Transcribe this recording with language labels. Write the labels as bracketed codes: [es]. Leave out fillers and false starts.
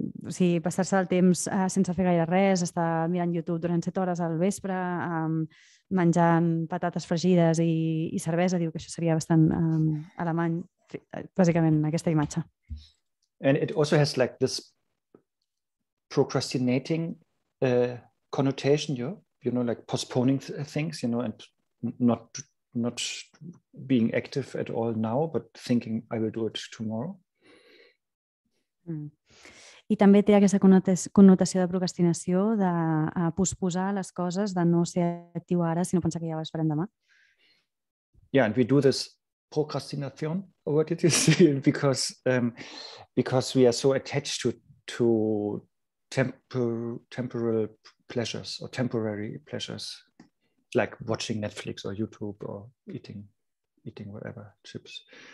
[ca] Sí, passar-se el temps sense fer gaire res, estar mirant YouTube durant 7 hores al vespre, menjant patates fregides i cervesa, diu que això seria bastant alemany, bàsicament aquesta imatge. [en] And it also has like this procrastinating connotation, like postponing things, and not being active at all now, but thinking I will do it tomorrow. [ca] I també té aquesta connotació de procrastinació, de posposar les coses, de no ser actiu ara, sinó pensar que ja les farem demà. [en] Yeah, and we do this procrastination, or what did you say? Because we are so attached to temporal pleasures or temporary pleasures, like watching Netflix or YouTube or eating whatever, chips.